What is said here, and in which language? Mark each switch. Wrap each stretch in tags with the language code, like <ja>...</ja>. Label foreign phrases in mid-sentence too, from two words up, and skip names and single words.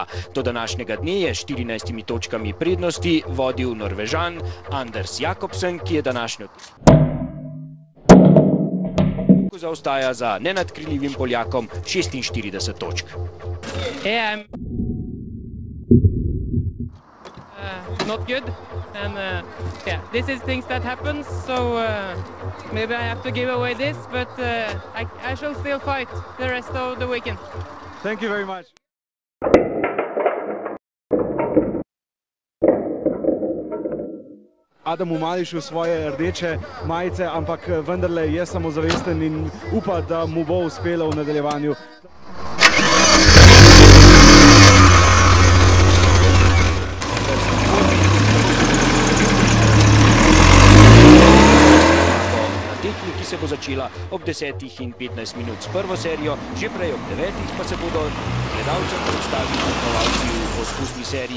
<sl>Do današnjega dne je s 14 točkami prednosti vodil Norvežan Anders Jakobsen, ki je današnjo zaostaja za nenadkriljivim Poljakom 46 točk.</sl> <en>Not good, and yeah, this is things that happens, so maybe I have to give away this, but I shall still fight the rest of the weekend. Thank you very much.</en> <sl>Adamu Mališu svoje rdeče majice, ampak vendarle je samozavesten in upa, da mu bo uspelo v nadaljevanju. Ki se bo začela ob 10 in 15 minut s prvo serijo, že prej ob 9 pa se bodo gledalcem predstavili tekmovalci v poskusni seriji.</sl>